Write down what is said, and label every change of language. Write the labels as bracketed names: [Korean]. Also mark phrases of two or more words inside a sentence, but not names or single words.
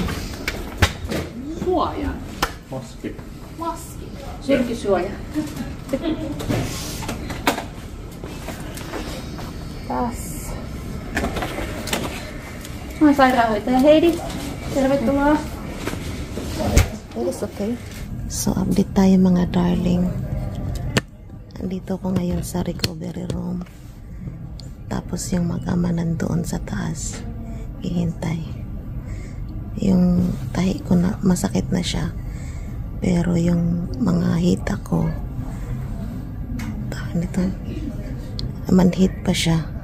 [Finnish] Suojan. Maski. Maski. Syrkisuoja. Tässä. Mä oon sairaanhoitaja Heidi. Tervetuloa. [English] That is okay. So, [Filipino] update tayo mga darling. Andito ko ngayon sa [English] recovery room. [Filipino] Tapos yung mag-ama nandoon sa taas. Hihintay. Yung tahi ko na, masakit na siya. Pero yung mga hita ko, nito, manhit pa siya.